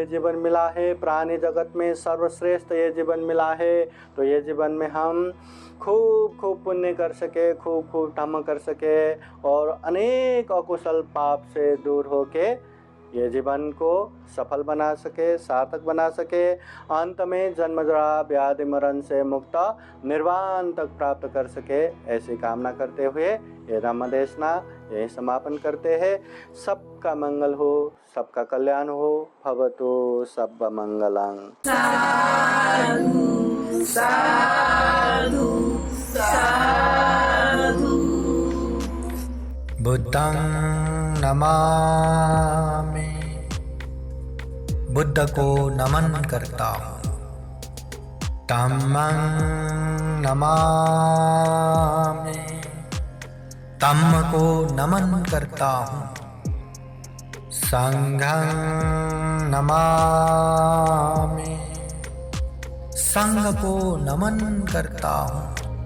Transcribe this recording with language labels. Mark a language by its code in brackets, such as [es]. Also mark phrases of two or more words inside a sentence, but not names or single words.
[hi] जीवन मिला है, प्राणी जगत में सर्वश्रेष्ठ ये जीवन मिला है, तो ये जीवन में हम खूब खूब पुण्य कर सके, खूब खूब धम्म कर सके, और अनेक अकुशल पाप से दूर होके ये जीवन को सफल बना सके, सार्थक बना सके, अंत में जन्म जरा व्याधि मरण से मुक्त निर्वाण तक प्राप्त कर सके। ऐसी कामना करते हुए ये धम्म देशना यही समापन करते हैं। सबका मंगल हो, सबका कल्याण हो। [pi] भवतु सब मंगलं। साधु साधु साधु। बुद्धं नमामि, [hi] बुद्ध को नमन करता हूँ। [pi] धम्मं नमामि, [hi] धम्म को नमन करता हूँ। [pi] संघं नमामि, [hi] संघ को नमन करता हूँ।